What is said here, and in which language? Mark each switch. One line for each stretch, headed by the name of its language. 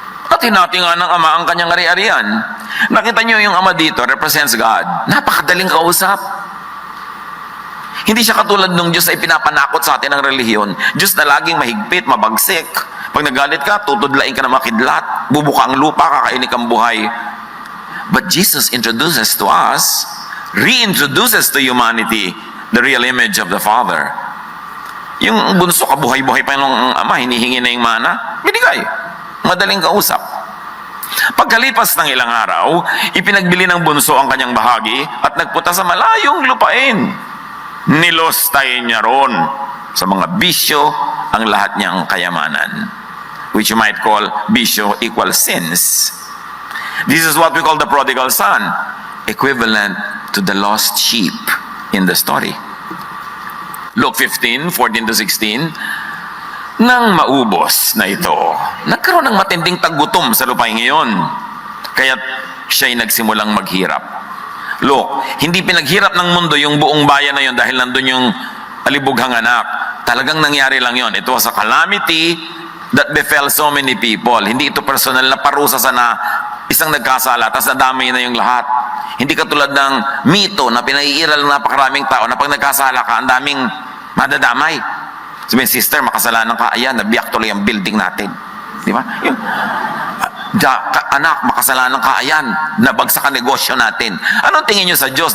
Filipino: At hinati nga ng ama ang kanyang ari-arian. Nakita niyo yung ama dito, represents God. Napakadaling kausap. Hindi siya katulad ng Diyos ay pinapanakot sa atin ng relihiyon. Diyos na laging mahigpit, mabagsik. Pag nagalit ka, tutudlain ka na makidlat. Bubuka ang lupa, kakainik ang buhay.
English: But Jesus introduces to us, reintroduces to humanity, the real image of the Father.
Filipino: Yung bunso, kabuhay-buhay pa yung ama, hinihingi na yung mana, binigay. Madaling kausap. Pagkalipas ng ilang araw, ipinagbili ng bunso ang kanyang bahagi at nagpunta sa malayong lupain. Nilostayin niya ron sa mga bisyo ang lahat niyang kayamanan,
English: which you might call bisyo equals sins. This is what we call the prodigal son, equivalent to the lost sheep in the story.
Filipino: Luke 15, 14-16, nang maubos na ito, nagkaroon ng matinding taggutom sa lupain ngayon, kaya't siya'y nagsimulang maghirap. Look, hindi pinaghirap ng mundo yung buong bayan na yun dahil nandun yung alibughang anak. Talagang nangyari lang yon.
English: Ito was a calamity that befell so many people.
Filipino: Hindi ito personal na parusa sa isang nagkasala, tapos nadamay na yung lahat. Hindi katulad ng mito na pinaiiral ng napakaraming tao na pag nagkasala ka, ang daming madadamay. Sabihin, sister, makasalanan ka, ayan, nabiyak tuloy ang building natin. Di ba? Yung, anak, makasalanan ka, ayan, nabagsak ang negosyo natin. Anong tingin nyo sa Diyos?